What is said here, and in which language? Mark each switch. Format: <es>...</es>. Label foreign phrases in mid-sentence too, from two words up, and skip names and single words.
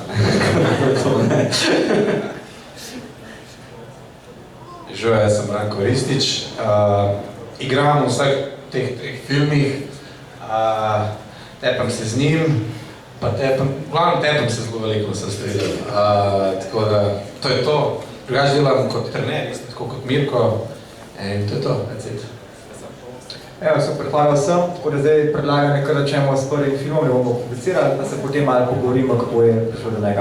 <sl>Živijo, jaz sem Branko Ristič, igram v vseh teh treh filmih, tepam se z njim, pa tepam se zelo veliko, sem streljal. Tako da, to je to. Drugače delam kot trener, tako kot Mirko, in to je to,</sl> <en>that's it.</en> <sl>Evo, super, hvala vsem, tako da zdaj predlagam nekaj začnemo s prvim filmom, ne bomo komplicirali, da se potem malo pogovorimo, kako je prišlo do njega.</sl>